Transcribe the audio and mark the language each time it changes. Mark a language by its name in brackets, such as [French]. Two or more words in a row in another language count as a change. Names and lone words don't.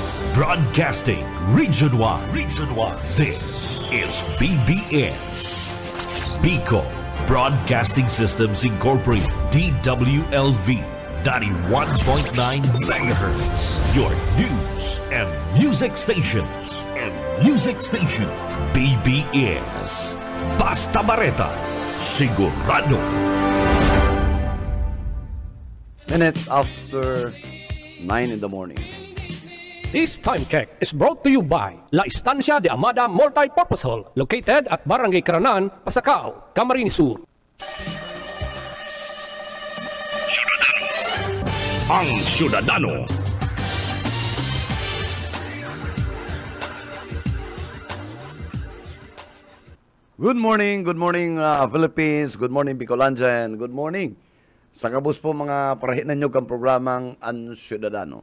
[English] Broadcasting Region 1. Region 1. This is BBS. Bicol Broadcasting Systems Incorporated. DWLV 91.9 MHz. Your news and music stations. [Bikol] BBS. Basta Bareta. Sigurado. [English] Minutes after 9 in the morning. This time check is brought to you by La Estancia de Amada Multipurpose Hall, located at Barangay Caranan, Pasacao, Camarines Sur. [Bikol] Ang Syudadano. [English] Good morning Philippines, good morning [Bikol] Bicolandia, and good morning sa kabus po mga parahinan nyo kang programang Ang Syudadano.